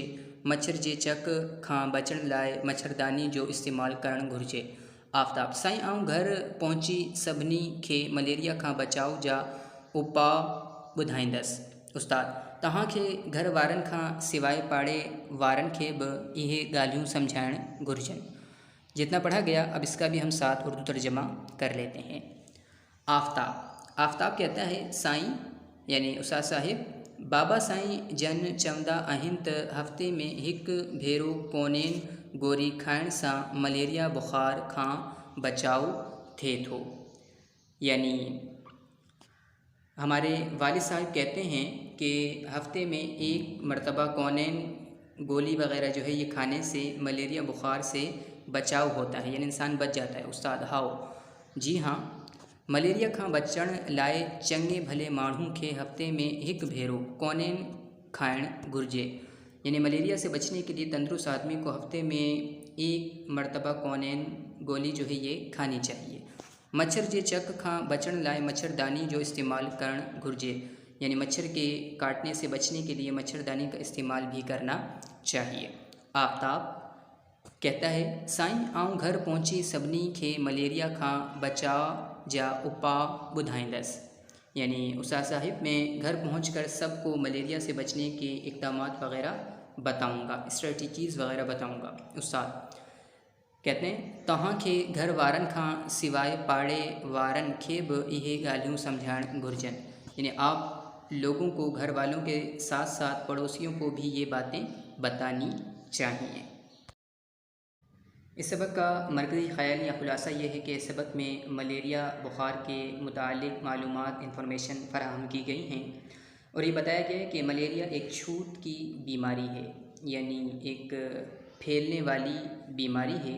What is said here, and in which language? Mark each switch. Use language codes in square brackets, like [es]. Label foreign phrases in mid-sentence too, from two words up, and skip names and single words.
[sd] मच्छर जे चक खां बचण लाइ मच्छरदानी जो इस्तेमालु करणु घुर्जे। आफ्ताब साईं आऊं घर पहुची सभिनी खे मलेरिया खां बचाव जा उपाउ ॿुधाईंदसि। उस्ताद तव्हांखे घर वारनि खां सवाइ पाड़े वारनि खे बि इहे ॻाल्हियूं सम्झाइणु घुर्जनि। [ur] جتنا پڑھا گیا اب اس کا بھی ہم ساتھ اردو ترجمہ کر لیتے ہیں. آفتاب کہتا ہے سائیں یعنی استاد صاحب [sd] बाबा साईं जन चवंदा आहिनि त हफ़्ते में हिकु भेरो कोनीन गोरी खाइण सां मलेरिया बुखार खां बचाव थिए थो। [ur] یعنی ہمارے والد صاحب کہتے ہیں کہ ہفتے میں 1 مرتبہ کونین گولی وغیرہ جو ہے یہ کھانے سے ملیریا بخار سے بچاؤ ہوتا ہے، یعنی انسان بچ جاتا ہے. [sd] उस्ताद हाओ [ur] جی ہاں [sd] मलेरिया खां बचण लाइ चङे भले माण्हू खे हफ़्ते में हिकु भेरो कोनीन खाइणु घुर्जे। [ur] یعنی ملیریا سے بچنے کے لیے تندرست آدمی کو ہفتے میں 1 مرتبہ کونین گولی جو ہے یہ کھانی چاہیے. [sd] मच्छर जे चक खां बचण लाइ मच्छरदानी जो इस्तेमाल करणु घुर्जे। [ur] یعنی مچھر کے کاٹنے سے بچنے کے لیے مچھردانی کا استعمال بھی کرنا چاہیے. آفتاب کہتا ہے [sd] साईं आऊं घर पहुंची सभिनी खे मलेरिया खां बचाव जा उपाउ ॿुधाईंदसि। [ur] یعنی استاد صاحب میں گھر پہنچ کر سب کو ملیریا سے بچنے کے اقدام وغیرہ بتاؤں گا، اسٹریٹیجیز وغیرہ بتاؤں گا. استاد کہتے ہیں [sd] तव्हांखे घर वारनि खां सवाइ पाड़े वारनि खे बि इहे ॻाल्हियूं सम्झाइणु घुर्जनि। [ur] یعنی آپ لوگوں کو گھر والوں کے ساتھ ساتھ پڑوسیوں کو بھی یہ باتیں بتانی چاہئیں. اس سبق کا مرکزی خیال یا خلاصہ یہ ہے کہ اس سبق میں ملیریا بخار کے متعلق معلومات انفارمیشن فراہم کی گئی ہیں اور یہ بتایا گیا ہے کہ ملیریا ایک چھوت کی بیماری ہے، یعنی ایک پھیلنے والی بیماری ہے.